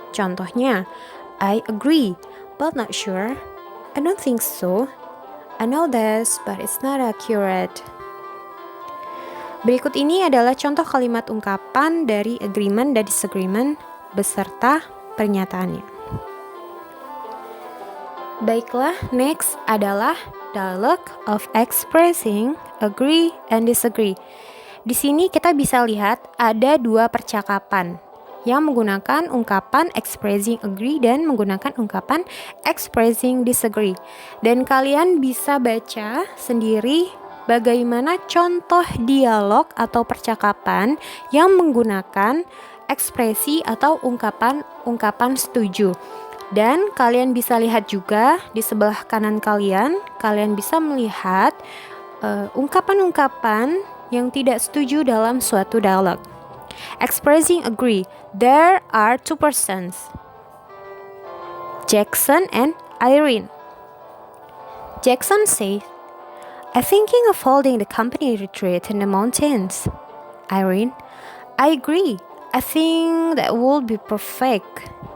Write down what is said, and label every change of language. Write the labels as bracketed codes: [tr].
[id] Contohnya, [en] I agree, but not sure. I don't think so. I know this, but it's not accurate. [id] Berikut ini adalah contoh kalimat ungkapan dari agreement dan disagreement beserta pernyataannya. Baiklah, [en] next adalah dialogue of expressing agree and disagree. [id] Di sini kita bisa lihat ada dua percakapan yang menggunakan ungkapan expressing agree dan menggunakan ungkapan expressing disagree. Dan kalian bisa baca sendiri bagaimana contoh dialog atau percakapan yang menggunakan ekspresi atau ungkapan setuju. Dan kalian bisa lihat juga di sebelah kanan kalian bisa melihat ungkapan-ungkapan yang tidak setuju dalam suatu dialog. [en] Expressing agree. There are two persons, Jackson and Irene. Jackson says, I'm thinking of holding the company retreat in the mountains. Irene, I agree. I think that would be perfect.